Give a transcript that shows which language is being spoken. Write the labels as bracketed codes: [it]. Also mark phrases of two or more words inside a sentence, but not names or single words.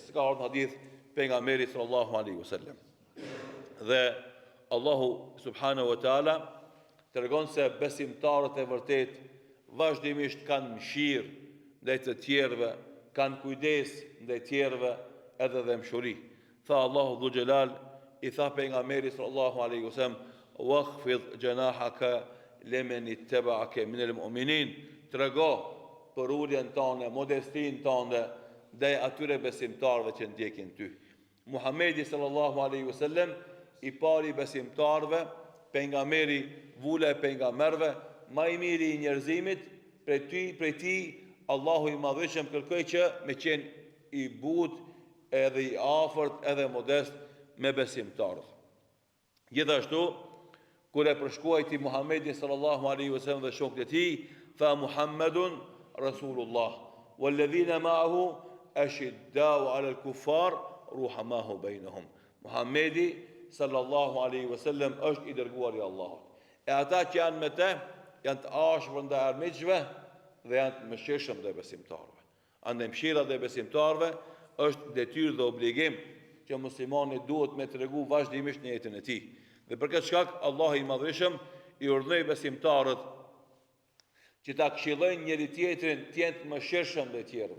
[sq] Ka ardhur hadith pejgamberit [ar] صلى الله عليه وسلم. [sq] Dhe Allahu [ar] سبحانه وتعالى [sq] tregon se besimtarët e vërtet vazhdimisht kanë mëshirë ndaj të tjerëve, kanë kujdes ndaj tjerëve edhe dhe mshuri. Tha Allahu [ar] ذو الجلال [sq] i tha pejgamberit [ar] صلى الله عليه وسلم واخفض جناحك لمن اتبعك من المؤمنين, [sq] trego për uljen tënde, modestin tënde ndaj atyre besimtarëve që ndjekin ty. Muhamedi [ar] صلى الله عليه وسلم [sq] i pari besimtarëve, pejgamberi vula e pejgamberëve, më i miri i njerëzimit, prej tij Allahu i madhëshëm kërkoi që me qenë i butë edhe i afërt edhe modest me besimtarët. Gjithashtu, kur e përshkruajti Muhamedi [ar] صلى الله عليه وسلم [sq] dhe shokët e tij, tha [ar] محمد رسول الله والذين معه أشداء على الكفار رحماء بينهم. [sq] Muhamedi [ar] صلى الله عليه وسلم [sq] është i dërguari i Allahut. E ata që janë me te, janë të ashpër ndaj armiqve dhe janë të mëshirshëm ndaj besimtarëve. Andaj mëshira ndaj besimtarëve është detyrë dhe obligim që muslimani duhet me tregu vazhdimisht në jetën e tij. Dhe për këtë shkak Allahu i Madhëshëm i urdhëroi besimtarët që ta këshillojnë njëri tjetrin të jenë të mëshirshëm ndaj tjerëve.